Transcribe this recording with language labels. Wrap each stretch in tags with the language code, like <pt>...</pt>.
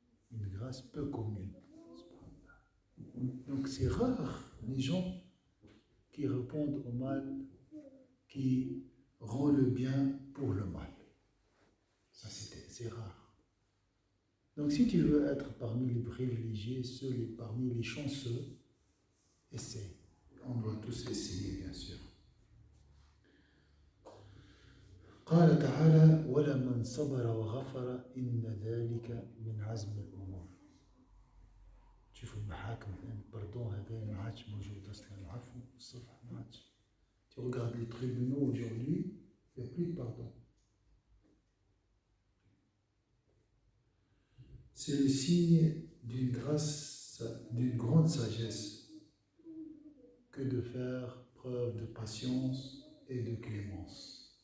<fr>Une grâce peu commune. Donc c'est rare les gens qui répondent au mal, qui rendent le bien pour le mal. Ça, c'est rare. Donc si tu veux être parmi les privilégiés, parmi les chanceux, essaie. On doit tous essayer, bien sûr.</fr> <ar>قال تعالى ولمن صبر وغفر إن ذلك من عزم الأمور. تشوفوا المحاكم الآن البردون هذا ما عادش موجود أصلا العفو والصفح ما عادش.</ar> <fr>Tu regardes les tribunaux aujourd'hui, il n'y a plus de pardon. C'est le signe d'une grande sagesse que de faire preuve de patience et de clémence.</fr>